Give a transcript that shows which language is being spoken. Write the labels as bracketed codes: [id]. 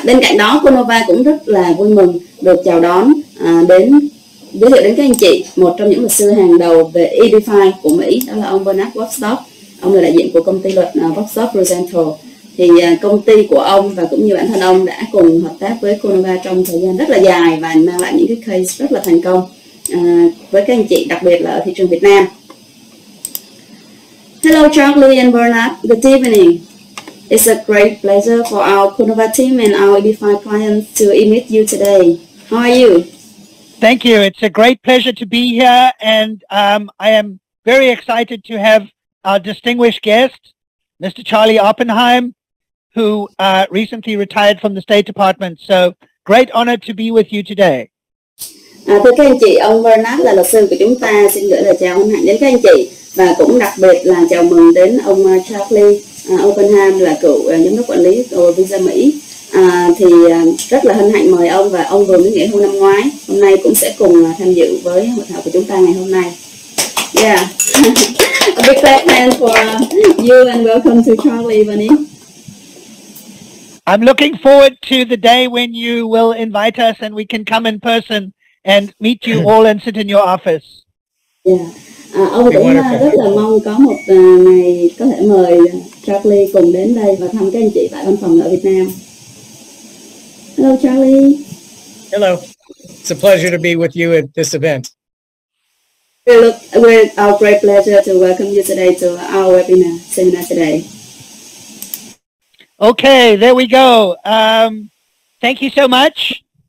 [vi] Bên cạnh đó, Kornova cũng rất là vui mừng được chào đón đến giới thiệu đến các anh chị một trong những luật sư hàng đầu về EB5 của Mỹ, đó là ông Bernard Woodstock. Ông là đại diện của công ty luật Woodstock Rosenthal. Thì công ty của ông và cũng như bản thân ông đã cùng hợp tác với Kornova trong thời gian rất là dài và mang lại những cái case rất là thành công với các anh chị, đặc biệt là ở thị trường Việt Nam. [en] Hello Charlie and Bernard, good evening. It's a great pleasure for our Kornova team and our EB5 clients to meet you today. How are you? Thank you. It's a great pleasure to be here, and I am very excited to have our distinguished guest, Mr. Charlie Oppenheim, who recently retired from the State Department. So, great honor to be with you today. [vi] Thưa các anh chị, ông Bernard là luật sư của chúng ta. Xin gửi lời chào hân hạnh đến các anh chị, và cũng đặc biệt là chào mừng đến ông Charlie Oppenheim là cựu giám đốc quản lý của visa Mỹ. Rất là hân hạnh mời ông, và ông vừa mới nghỉ hưu năm ngoái. Hôm nay cũng sẽ cùng tham dự với hội thảo của chúng ta ngày hôm nay. [en] Yeah. A big clap hand for you and welcome to Charlie, Bunny. I'm looking forward to the day when you will invite us and we can come in person and meet you all and sit in your office. Yeah. [vi] Ông cũng rất là mong có một ngày có thể mời Charlie cùng đến đây và thăm các anh chị tại văn phòng ở Việt Nam. [en] Hello Charlie. Hello. It's a pleasure to be with you at this event. It's our great pleasure to welcome you today to our webinar seminar today. Okay, there we go. Thank you so much.